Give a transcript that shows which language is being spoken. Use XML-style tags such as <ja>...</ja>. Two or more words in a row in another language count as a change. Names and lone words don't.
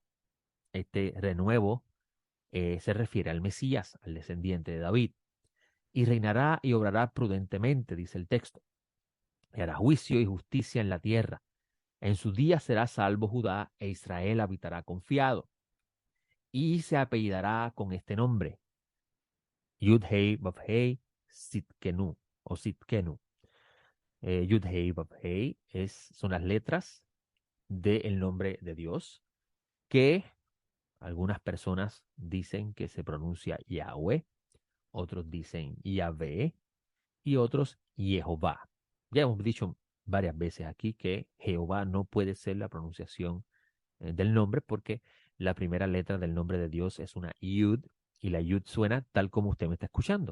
<es>Este renuevo se refiere al Mesías, al descendiente de David, y reinará y obrará prudentemente, dice el texto, y hará juicio y justicia en la tierra. En su día será salvo Judá e Israel habitará confiado. y se apellidará con este nombre, Yud-Hei, Vav-Hei, Sitkenu o Sitkenu. Yud-Hei, Vav-Hei son las letras del nombre de Dios que algunas personas dicen que se pronuncia Yahweh, otros dicen Yahvé y otros Jehová. Ya hemos dicho varias veces aquí que Jehová no puede ser la pronunciación del nombre porque la primera letra del nombre de Dios es una Yud y la Yud suena tal como usted me está escuchando.</es>